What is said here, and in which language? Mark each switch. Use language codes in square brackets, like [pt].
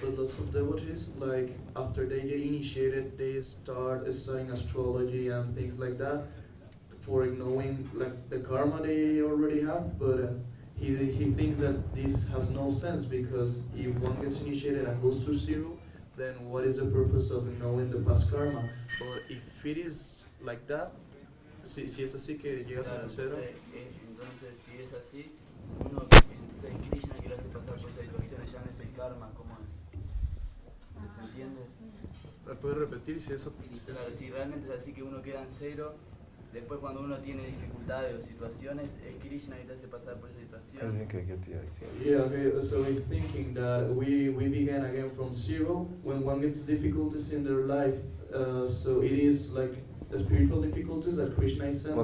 [en] But lots of devotees, like after they get initiated, they start studying astrology and things like that for knowing like the karma they already have. But he thinks that this has no sense because if one gets initiated and goes to zero, then what is the purpose of knowing the past karma? But if it is like that, [es] si es así que llegas a cero. Entonces si es así, entonces Krishna que lo hace pasar por esas situaciones ya no es el karma, ¿cómo es? ¿Se entiende? ¿Puedes repetir si eso? Claro, si realmente es así que uno queda en cero, después cuando uno tiene dificultades o situaciones, es Krishna que te hace pasar por esa situación. [en] I think I get the idea. Yeah, okay, so he's thinking that we began again from zero when one gets difficulties in their life. So it is like the spiritual difficulties that Krishna is sending.